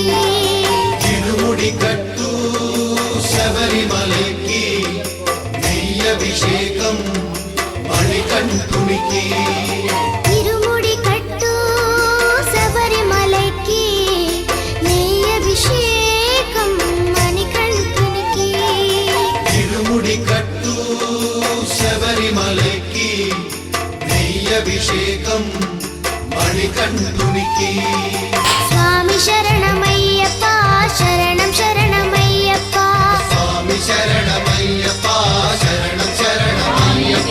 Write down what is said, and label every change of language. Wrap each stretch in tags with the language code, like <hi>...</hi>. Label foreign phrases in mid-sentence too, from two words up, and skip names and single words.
<ta>இருமுடி கட்டு</ta> <te>శబరిమలకి నెయ్య అభిషేకం మణికంఠునికి</te> <ta>இருமுடி கட்டு சபரிமலைக்கு நெய் அபிஷேகம் மணிகண்டுனிக்கு இருமுடி கட்டு</ta> <te>శబరిమలకి నెయ్య అభిషేకం మణికంఠునికి స్వామి శరణమయ్యప్ప శరణం శరణమయ్యప్ప స్వామి శరణమయ్యప్ప శరణం శరణమయ్యప్ప</te>